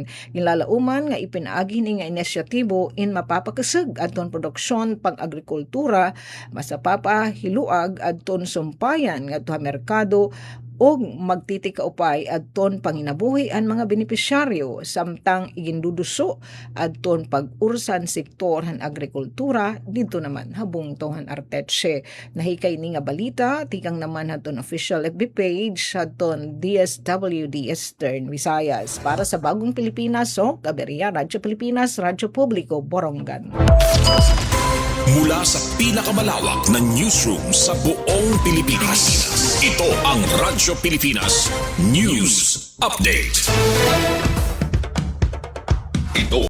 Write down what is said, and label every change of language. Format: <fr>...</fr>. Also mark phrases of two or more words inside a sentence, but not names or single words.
<war>Gilalauman nga ipinaagi ni nga inisyatibo in mapapakasag adton produksyon pang agrikultura masapapa hiluag adton sumpayan ngadto merkado og magtitikaupay adton panginabuhi ang mga benepisyaryo samtang iginduduso adton pag-ursan sektor han agrikultura dito naman habong tuhan Arteche. Nahikay ni nga balita tikang naman hadton official FB page hadton DSWD Eastern Visayas para sa Bagong Pilipinas o Kaberia Radyo Pilipinas Radyo Publiko Borongan.</war> <tl>Mula sa pinakamalawak na newsroom sa buong Pilipinas, ito ang Radyo Pilipinas News Update. Ito</tl>